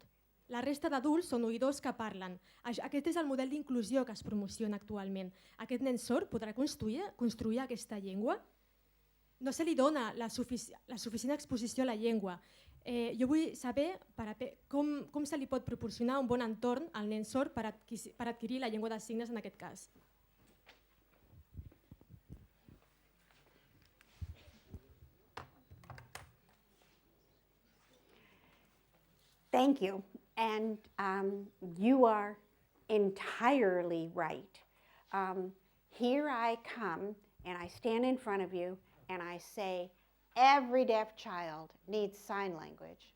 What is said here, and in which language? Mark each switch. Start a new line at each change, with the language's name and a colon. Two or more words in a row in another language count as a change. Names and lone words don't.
Catalan: La resta d'adults són oïdors que parlen. Aquest és el model d'inclusió que es promociona actualment. Aquest nen sord podrà construir aquesta llengua? No se li dona la suficient exposició a la llengua. Jo vull saber com se li pot proporcionar un bon entorn al nen sord per adquirir la llengua de signes en aquest cas.
English: Thank you. And you are entirely right. Here I come and I stand in front of you and I say, every deaf child needs sign language.